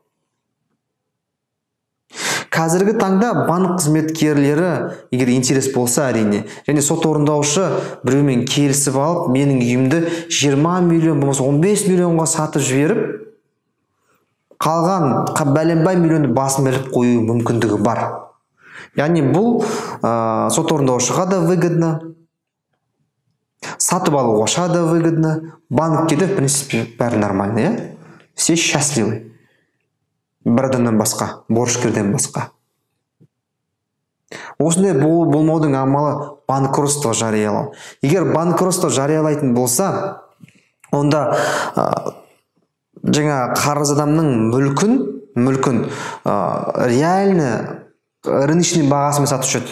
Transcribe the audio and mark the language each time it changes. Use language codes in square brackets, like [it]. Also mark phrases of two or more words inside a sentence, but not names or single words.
[kk] Қазіргі таңда банк қызметкерлері, егер интерес болса әрине, және сот орындаушы біреумен келісіп алып, менің үйімді 20 миллион, болмаса 15 миллионға сатып жіберіп, қалған бәленбай миллионды басын біліп қою мүмкіндігі бар. Яғни бұл сот орындаушыға да выгодно, сатып алу да выгодно, банкке де [ru] в принципе [kk] бәрі нормально, иә? [ru] Все счастливы. [kk] Бір адамнан басқа, борышкерден басқа. Осындай болмаудың амалы банкротство жариялау. Егер банкротство жариялайтын болса, онда жаңа қарыз адамның мүлкін [ru] реально рыночный [kk] бағасымен сатушы еді.